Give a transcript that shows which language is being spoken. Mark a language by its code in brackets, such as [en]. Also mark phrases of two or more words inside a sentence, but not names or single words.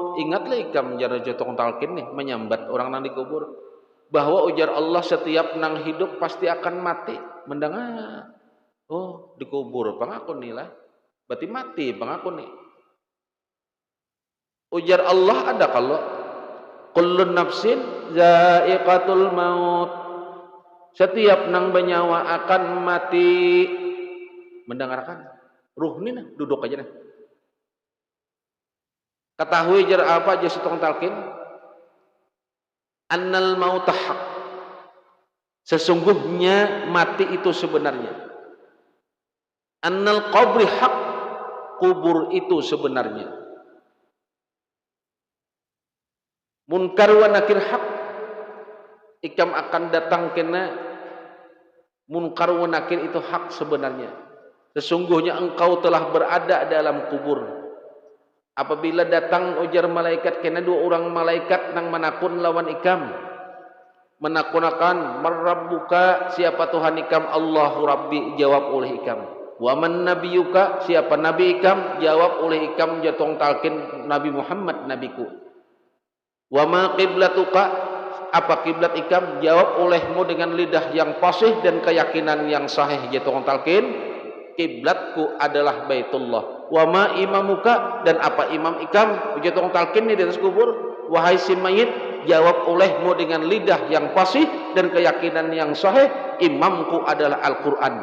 [bjn] Ingatlah ikam jara jotong talqin nih menyambat orang nang dikubur, bahwa ujar Allah setiap nang hidup pasti akan mati. Mendengar, oh dikubur pangakun nih lah, berarti mati pangakun nih. Ujar Allah ada kalau [ar] كل نفس ذائقة الموت, [bjn] setiap nang bernyawa akan mati. Mendengarkan ruh nih nah, duduk aja nah. Ketahui jar apa aja setong talqin, [ar] أن الموت حق, [bjn] sesungguhnya mati itu sebenarnya. [ar] أن القبر حق, [id] kubur itu sebenarnya. [bjn] Munkar wa nakir haq, ikam akan datang kena munkar wa nakir itu hak sebenarnya. [id] Sesungguhnya engkau telah berada dalam kubur. [bjn] Apabila datang ujar malaikat kena dua orang malaikat nang manakun lawan ikam, menakunakan marabbuka, siapa Tuhan ikam? [ar] الله ربي, [bjn] jawab oleh ikam. [ar] ومن نبيك, [bjn] siapa nabi ikam? Jawab oleh ikam jatong talqin Nabi Muhammad nabiku. [ar] وما قبلتك, [bjn] apa kiblat ikam? [id] Jawab olehmu dengan lidah yang fasih dan keyakinan yang sahih jatong talqin, kiblatku adalah Baitullah. [ar] وما إمامك, [id] dan apa imam ikam? Jatong talqin di atas kubur, wahai si mayit, jawab olehmu dengan lidah yang fasih dan keyakinan yang sahih, imamku adalah Al-Quran.